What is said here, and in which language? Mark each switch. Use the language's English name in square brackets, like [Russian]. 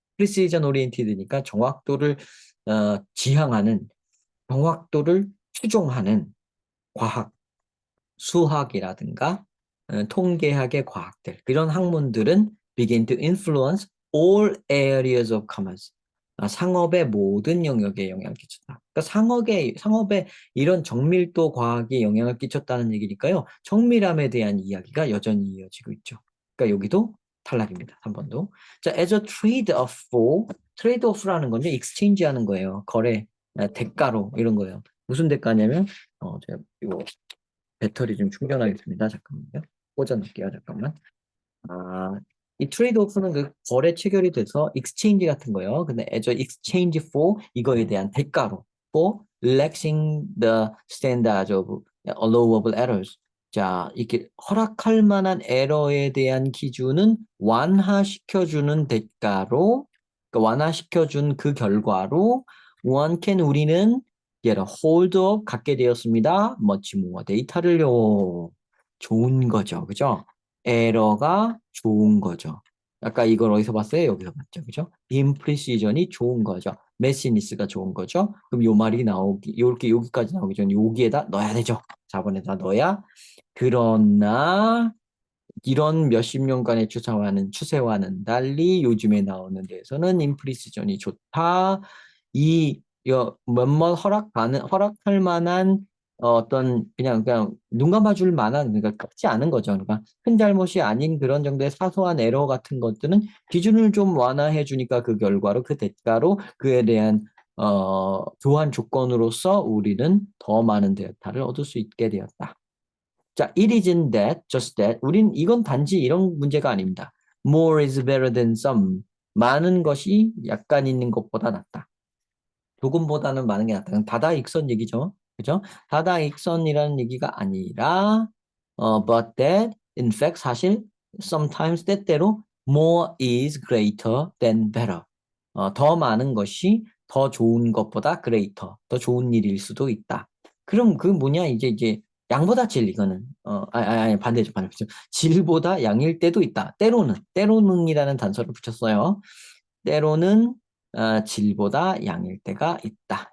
[Korean] 프리시전 오리엔티드니까 정확도를 지향하는, 정확도를 추종하는 과학, 수학이라든가 통계학의 과학들 그런 학문들은 [English] begin to influence all areas of commerce. [Korean] 상업의 모든 영역에 영향을 끼쳤다. 그러니까 상업에 이런 정밀도 과학이 영향을 끼쳤다는 얘기니까요. 정밀함에 대한 이야기가 여전히 이어지고 있죠. 그러니까 여기도 탈락입니다. 한 번도. 자, as a trade-off for, trade-off라는 건데 exchange 하는 거예요. 거래, 대가로 이런 거예요. 무슨 대가냐면, 제가 이거 배터리 좀 충전하겠습니다. 잠깐만요. 꽂아놓을게요. 잠깐만. 이 트레이드오프는 그 거래 체결이 돼서 익스체인지 같은 거요. 근데 [English] as a exchange for [Korean] 이거에 대한 대가로 [English] for relaxing the standards of allowable errors. [Korean] 자, 이렇게 허락할 만한 에러에 대한 기준은 완화시켜주는 대가로, 그러니까 완화시켜준 그 결과로 [English] one can [Korean] 우리는 [English] get a hold of [Korean] 갖게 되었습니다. [English] much more 데이터를요. [Korean] 좋은 거죠. 그죠? 에러가 좋은 거죠. 아까 이걸 어디서 봤어요? 여기서 봤죠. 그죠? 임프리시전이 좋은 거죠. 메시니스가 좋은 거죠. 그럼 요 말이 나오기, 이렇게 여기까지 나오기 전에 여기에다 넣어야 되죠. 4번에다 넣어야. 그러나 이런 몇십 년간의 추세와는 달리 요즘에 나오는 데에서는 임프리시전이 좋다. 몇몇 허락할 만한 어떤 그냥 눈 감아줄 만한 그러니까 크지 않은 거죠. 그러니까 큰 잘못이 아닌 그런 정도의 사소한 에러 같은 것들은 기준을 좀 완화해 주니까 그 결과로 그 대가로 그에 대한 교환 조건으로서 우리는 더 많은 데이터를 얻을 수 있게 되었다. [English] 자, it isn't that, just that. [Korean] 이건 단지 이런 문제가 아닙니다. [English] More is better than some. [Korean] 많은 것이 약간 있는 것보다 낫다. 조금보다는 많은 게 낫다. 다다익선 얘기죠. 그죠? 다다익선이라는 얘기가 아니라, [English] but that, in fact, [Korean] 사실, [English] sometimes [Korean] 때때로 [English] more is greater than better. [Korean] 더 많은 것이 더 좋은 것보다 greater, 더 좋은 일일 수도 있다. 그럼 그 뭐냐, 이제 양보다 질, 이거는. 아니, 반대죠, 반대죠. 질보다 양일 때도 있다. 때로는이라는 단서를 붙였어요. 때로는 질보다 양일 때가 있다.